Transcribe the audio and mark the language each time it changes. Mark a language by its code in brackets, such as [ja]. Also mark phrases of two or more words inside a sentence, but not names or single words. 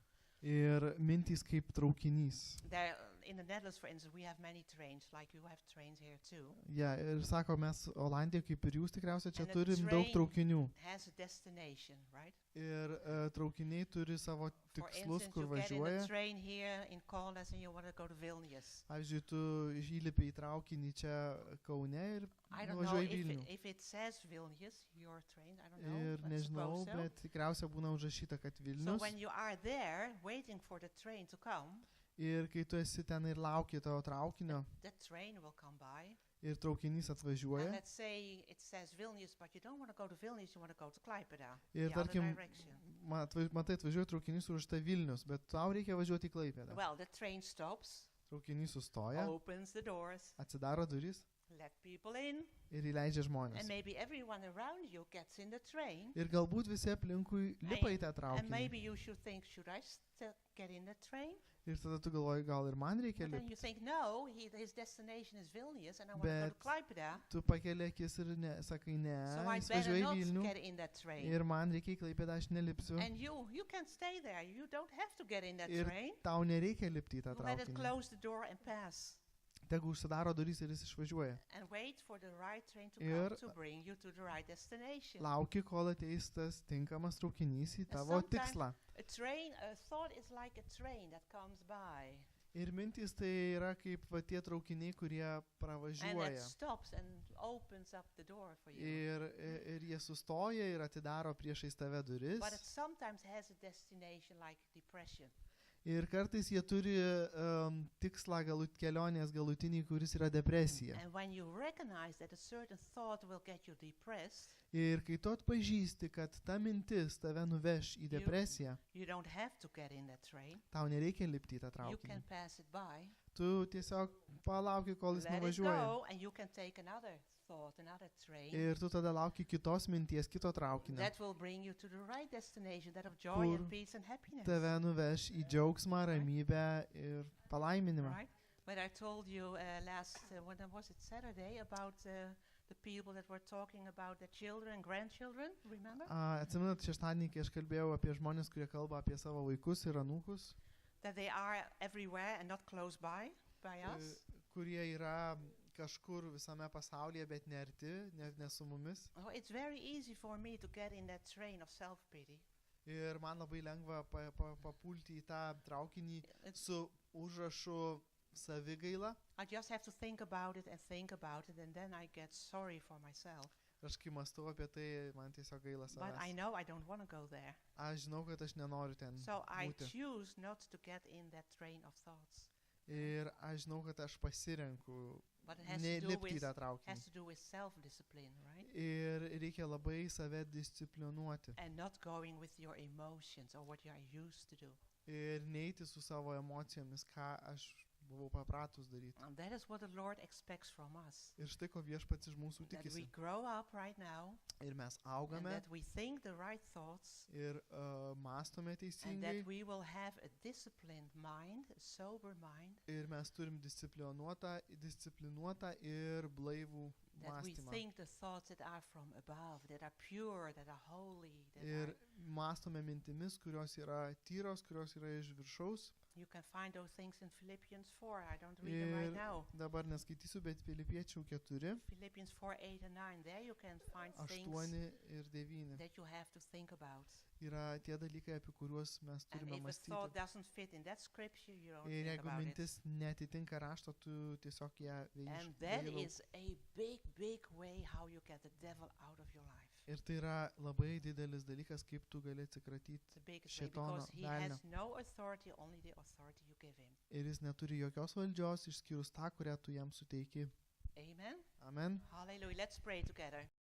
[lt] Ir mintys kaip traukinys. [en] There, in the Netherlands, for instance, we have many trains, like you have trains here too. [lt] Ja, ir sako, mes Olandijoje, kaip ir jūs tikriausiai, čia [en] And the [lt] turim daug [en] train [lt] traukinių. [en] Has a destination, right? [lt] Ir traukiniai turi savo [en] For [lt] tikslus, [en] instance, [lt] kur [en] you get in a [lt] važiuoja. [en] train here in Kaunas and you want to go to Vilnius. [lt] Pavyzdžiui, tu įlipi į traukinį čia Kaune ir [en] I don't know [lt] važiuoji į Vilnių. [en] if it says Vilnius, your train, I don't know. [lt] Ir [en] but [lt] nežinau, [en] suppose so. [lt] bet tikriausiai būna užrašyta, kad [en] So [lt] Vilnius. [en] when you are there waiting for the train to come, [lt] Ir kai tu esi ten ir lauki tavo traukinio [en] that train will come by. [lt] ir traukinys [en] And [lt] atvažiuoja. [en] let's say it says Vilnius, but you don't want to go to Vilnius, you want to go to Klaipėda, [lt] Ir [en] the other [lt] tarkim, [en] direction. [lt] matai, atvažiuoja traukinys užrašyta Vilnius, bet tau reikia važiuoti į Klaipėdą. [en] Well, the train stops, [lt] Traukinys sustoja, [en] opens the doors, [lt] atsidaro duris [en] let people in, [lt] ir įleidžia [en] and [lt] žmonės. [en] maybe everyone around you gets in the train. [lt] Ir galbūt visi aplinkui lipa į tą [en] And [lt] traukinį. [en] maybe you should think, should I still get in the train? [lt] Ir tada tu galvoji, gal ir man reikia [en] But then you [lt] lipti. [en] think, no, his destination is Vilnius, and I want to go to [lt] Bet [en] Klaipėda, [lt] tu pakeli akis ir sakai, ne, [en] so I [lt] jis [en] better [lt] važiuoja į [en] not [lt] Vilnių [en] get in that train. [lt] ir man reikia į Klaipėdą, aš nelipsiu. [en] And you can stay there. You don't have to get in that [lt] Ir [en] train. [lt] tau nereikia lipti į tą [en] Let it [lt] traukinį. [en] close the door and pass. [lt] tegu užsidaro durys ir jis išvažiuoja. [en] and wait for the right train to [lt] Ir [en] come to bring you to the right destination. [lt] Lauki, kol ateis tas tinkamas traukinys į tavo [en] sometimes- [lt] tikslą. [en] A thought is like a train that comes by [lt] Ir mintys tai yra kaip va tie traukiniai, kurie [en] and that [lt] pravažiuoja. [en] stops and opens up the door for you. [lt] Ir jie sustoja ir atidaro priešais tave duris. [en] But it sometimes has a destination like depression. [lt] Ir kartais jie turi tikslą kelionės galutinį, kuris yra depresija. [en] And when you recognize that a certain thought will get you depressed, [lt] Ir kai tu atpažįsti, kad ta mintis tave nuveš į depresiją, [en] you don't have to get in that train. [lt] tau nereikia lipti į tą [en] You can [lt] traukinį. [en] pass it by, [lt] Tu tiesiog palauki, kol jis [en] let it [lt] nuvažiuoja. [en] go, and you can take another thought, another train. [lt] Ir tu tada lauki kitos minties, kito traukinio. [en] That will bring you to the right destination, that of joy [lt] Kur [en] and peace and happiness. [lt] Tave nuveš į džiaugsmą, ramybę ir palaiminimą. [en] Right? But I told you when was it Saturday, about the people that were talking about their children and grandchildren, remember? [lt] Atsimenat, šeštadienį, kai aš kalbėjau apie žmonės, kurie kalba apie savo vaikus ir anūkus, [en] That they are everywhere and not close by us. [lt] kurie yra kažkur visame pasaulyje, bet ne arti, ne su mumis. [en] Oh, it's very easy for me to get in that train of self-pity. [lt] Ir man labai lengva papulti į tą traukinį [en] It's- [lt] su užrašu savigaila. [en] I just have to think about it, and then I get sorry for myself. [lt] Aš kai mąstau apie tai, man tiesiog gaila [en] But I [lt] savęs. [en] know I don't want to go there. [lt] Aš žinau, kad aš nenoriu ten [en] So I [lt] būti. [en] choose not to get in that train of thoughts. [lt] Ir aš žinau, kad aš pasirenku [en] But it has to do [lt] nelipti į [en] with [lt] tą traukinį. [en] self-discipline, right? [lt] Ir reikia labai save disciplinuoti. [en] And not going with your emotions or what you are used to do. [lt] Ir neiti su savo emocijomis, ką aš buvau papratus daryti. [en] And that is what the Lord expects from us. [lt] Ir štai ko viešpats iš mūsų [en] That we [lt] tikisi. [en] grow up right now [lt] Ir mes [en] and [lt] augame [en] that we think the right thoughts [lt] ir mąstome [en] and [lt] teisingai. [en] that we will have a disciplined mind, a sober mind, [lt] Ir mes turim disciplinuotą ir blaivų [en] that we [lt] mąstymą. [en] think the thoughts that are from above, that are pure, that are holy, that [lt] Ir [en] are, [lt] mąstome mintimis, kurios yra tyros, kurios yra iš viršaus. [en] you can find those things in Philippians 4. I don't read them right [lt] Ir [en] now. [lt] dabar neskaitysiu, bet Filipiečių 4, [en] Philippians 4, 8 and 9. There you can find [lt] 8 [en] things [lt] ir 9. [en] that you have to think about. [lt] Yra tie dalykai, apie kuriuos mes [en] And [lt] turime [en] if a thought [lt] mąstyti. [en] doesn't fit in that scripture, you don't [lt] Ir [en] think [lt] jeigu [en] about it. [lt] mintis netitinka rašto, tu tiesiog ją [en] And that [lt] veiši. [en] is a big, big way how you get the devil out of your life. [lt] Ir tai yra labai didelis dalykas, kaip tu gali atsikratyti. [en] The biggest way, [lt] Šėtono, [en] because he [lt] velnio. [en] has no authority, only the authority you give him. [lt] Ir jis neturi jokios valdžios, išskyrus tą, kurią tu jam suteiki. [en] Amen. [lt] Amen. [en] Hallelujah. Let's pray together.